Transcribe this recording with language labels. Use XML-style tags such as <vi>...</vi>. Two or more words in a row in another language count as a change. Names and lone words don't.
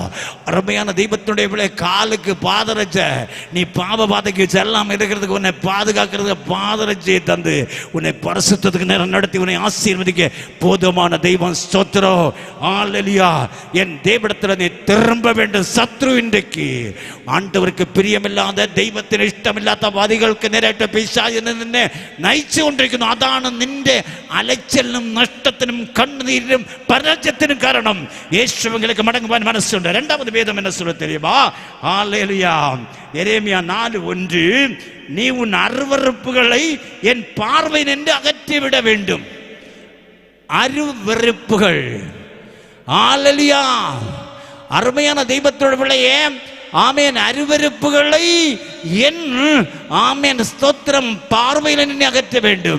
<ta>அருமையான தெய்வத்துடைய பிள்ளை, காலுக்கு பாதரட்சை. நீ பாவ பாதைக்கு செல்லாமல் இருக்கிறதுக்கு உன்னை பாதுகாக்கிறதுக்கு பாதரட்சையை தந்து உன்னை பரிசுத்தத்துக்கு நேரம் நடத்தி உன்னை ஆசீர்வதிக்க போதுமான தெய்வம். ஸ்தோத்திரம். ஹல்லேலூயா. என் தேவனிடத்தில் நீ திரும்ப வேண்டும். சத்ரு இன்றைக்கு ஆண்டவருக்கு பிரியமில்லாத தெய்வத்தின்</ta> <ml>ഇഷ്ടമില്ലാത്ത വാദികൾക്ക് നേരിട്ട് പിശാച് നിന്നെ നയിച്ചു കൊണ്ടിരിക്കുന്നു. അതാണ് നിന്റെ അലച്ചിലിനും നഷ്ടത്തിനും കണ്ണുനീരിനും പരാജയത്തിനും കാരണം. യേശുവിലേക്ക് മടങ്ങുവാൻ മനസ്സുണ്ട്. രണ്ടാമത് വേദം</ml> <ta>என்ன சொல்ல தெரியுமா? ஹல்லேலூயா. எரேமியா 4:1 நீ உன் அருவருப்புகளை என் பார்வை நின்று அகற்றிவிட வேண்டும். அருவருப்புகள். ஹல்லேலூயா. அருமையான தெய்வத்தோட பிள்ளையே, ஆமேன், அருவருப்புகளை என் ஆமேன் ஸ்தோத்திரம் பார்வையில் நின்று அகற்ற வேண்டும்.</ta>